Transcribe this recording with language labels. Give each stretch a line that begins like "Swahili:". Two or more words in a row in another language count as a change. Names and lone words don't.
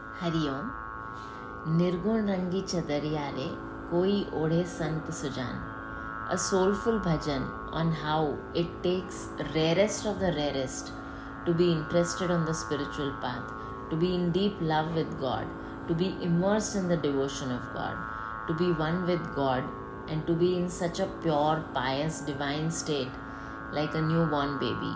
Hindi: हरिओम। निर्गुण रंगी चदरिया रे कोई ओढ़े संत सुजान.
English: A soulful bhajan on how it takes rarest of the rarest to be interested on the spiritual path, to be in deep love with God, to be immersed in the devotion of God, to be one with God, and to be in such a pure, pious, divine state like a newborn baby.